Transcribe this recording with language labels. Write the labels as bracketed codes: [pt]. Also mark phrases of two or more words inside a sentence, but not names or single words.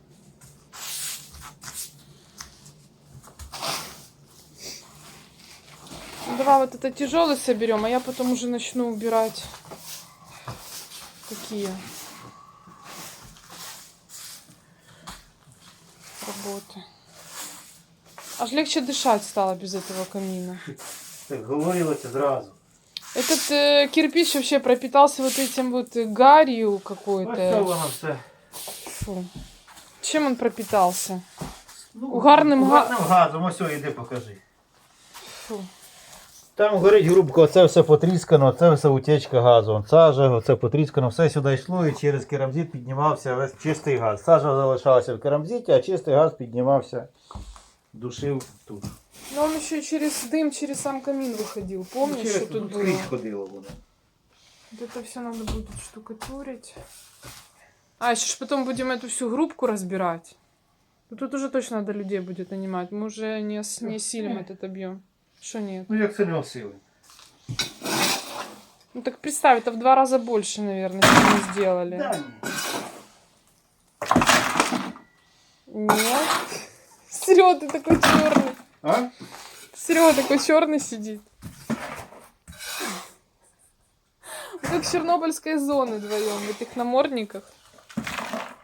[ru] Давай вот это тяжелый соберем, а я потом уже начну убирать. Какие работы. Аж легче дышать стало без этого камина. [uk] Так говорилося зразу. [ru] Этот кирпич вообще пропитался вот этим вот гарью [uk] Ось це [ru] какой-то. [uk] воно все. [ru] Фу. Чем он пропитался? Ну, [uk] Угарним газом, ось йди покажи. [ru] Фу. [uk] Там горить грубко, оце все потріскано, це все утечка газу. Вон сажа, оце потріскано, все сюди йшло і через керамзит піднімався весь чистий газ. Сажа залишалася в керамзиті, а чистий газ піднімався, душив тут. [ru] Но он еще через дым, через сам камин выходил. Помнишь, что тут было? [uk] Скрізь ходило воно. [ru] Вот это все надо будет штукатурить. А, еще ж потом будем эту всю грубку разбирать. Ну, тут уже точно надо людей будет нанимать. Мы уже не осилим этот объем. Что нет? [uk] Ну як це не осили? [ru] Ну так представь, это в 2 раза больше, наверное, чем мы сделали. Да. Нет. Серега, ты такой черный. А? Серега такой черный сидит. Мы как с чернобыльской зоны вдвоем в этих намордниках.